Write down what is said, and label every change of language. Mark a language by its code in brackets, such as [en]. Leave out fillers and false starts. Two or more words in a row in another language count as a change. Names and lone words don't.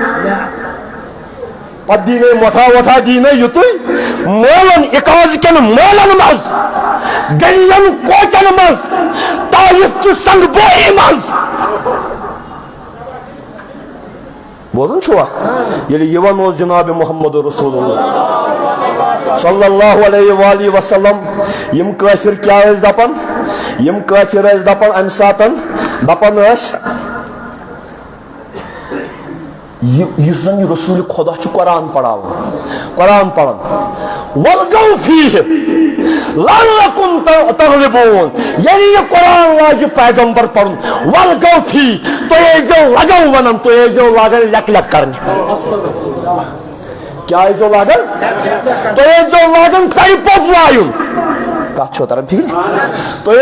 [ks] پتہٕ دیٖنے مۄٹھا وۄٹھا دیٖنے یُتُے مٲلن اِکاز کٮ۪ن مٲلن منٛز گلین کوچن منٛز طائف چہِ سنگبوئی منٛز بوزان چھُوا ییٚلہِ یِوان اوس جناب محمد رسول اللہ [ar] صلی اللہ علیہ وآلہ وسلم [ks] یِم کٲفِر کیٛاہ ٲسۍ دپان یِم کٲفِر ٲسۍ دپان امہِ ساتہٕ دپان ٲسۍ یُس زن رسول خدا چھُ قرآن پڑھاوان قرآن پڑھان [ar] وَالْغَوْ فِيهِ لَعَلَّكُمْ تَغْلِبُونَ [ks] یعنی یہ قرآن لاجہِ پیغمبر پڑھن [ar] وَالْغَوْ فِيهِ [ks] تُہۍ ٲسۍزیو لگو ونان تُہۍ ٲسۍزیو لاگان لیک لیک کرنہِ کیٛاہ ٲسۍزیو لاگان تُہۍ ٲسۍزیو لاگان ژرِ پوٚپ وایُن کتھ چھو تران فکر تُہۍ